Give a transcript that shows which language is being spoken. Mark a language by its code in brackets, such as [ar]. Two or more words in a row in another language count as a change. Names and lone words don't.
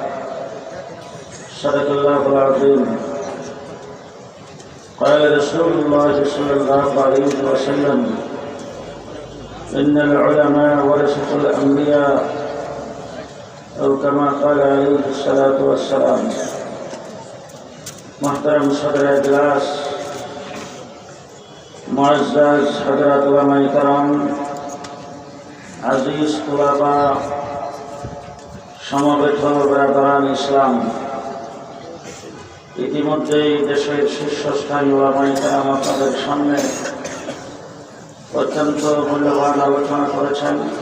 [ar] صدق الله العظيم. قال رسول الله صلى الله عليه وسلم: إن العلماء ورثة الأنبياء، أو كما قال عليه الصلاة والسلام. [ur] محترم صدر اجلاس، معزز حضرات علمائے کرام, عزیز طلبہ, [bn] সমবেত [ur] برادران اسلام, [bn] ইতিমধ্যেই দেশের শীর্ষস্থানীয় [ur] علمائے کرام [bn] আপনাদের সামনে অত্যন্ত মূল্যবান আলোচনা করেছেন।